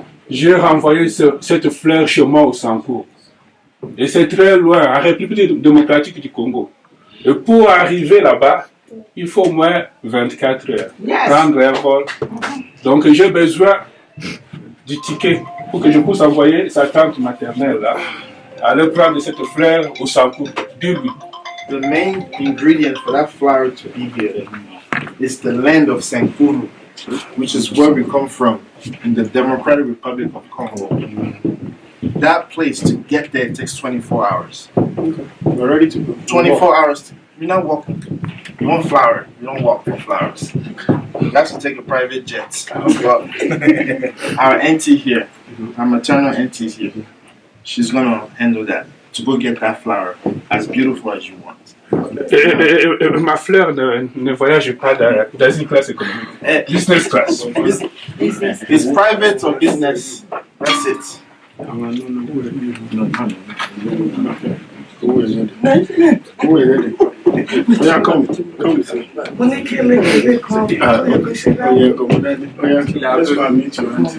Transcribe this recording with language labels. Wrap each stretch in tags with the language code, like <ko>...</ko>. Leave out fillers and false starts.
<fr>J'ai renvoyé cette fleur chez moi au Sankour. Et c'est très loin, en République démocratique du Congo. Et pour arriver là-bas, il faut au moins 24 heures. Prendre un vol. Donc j'ai besoin du ticket pour que je puisse envoyer sa tante maternelle là, aller prendre cette fleur au Sankour.</fr> <en>The main ingredient for that flower to be here is the land of Sankuru, which is where we come from, in the Democratic Republic of Congo. That place, to get there, it takes 24 hours. We're ready to go. 24 hours. You're not walking. You want flower. You don't walk for flowers. You have to take a private jet. But our auntie here, our maternal auntie is here. She's going to handle that, to go get that flower as beautiful as you want.</en> <fr>Ma fleur ne voyage pas dans une classe économique.</fr> <en>Business class. It's private or business. That's it. Who is it? Yeah, come. Let's go and meet you.</en>